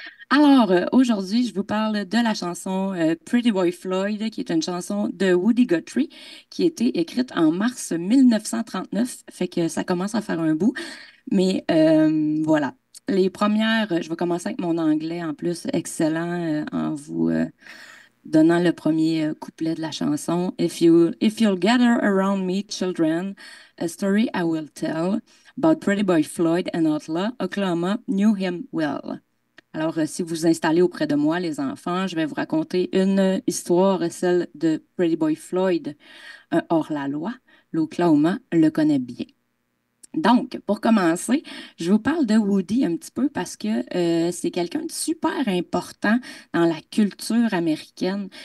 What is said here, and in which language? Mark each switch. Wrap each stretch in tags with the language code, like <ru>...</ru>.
<fr>Alors, aujourd'hui, je vous parle de la chanson Pretty Boy Floyd, qui est une chanson de Woody Guthrie, qui a été écrite en mars 1939, fait que ça commence à faire un bout. Mais voilà. Les premières, je vais commencer avec mon anglais en plus, excellent, en vous donnant le premier couplet de la chanson.</fr> <en>If you'll gather around me, children, a story I will tell about Pretty Boy Floyd, an outlaw, Oklahoma knew him well.</en> <fr>Alors, si vous vous installez auprès de moi, les enfants, je vais vous raconter une histoire, celle de Pretty Boy Floyd, un hors-la-loi. L'Oklahoma le connaît bien. Donc, pour commencer, je vous parle de Woody un petit peu parce que c'est quelqu'un de super important dans la culture américaine.</fr>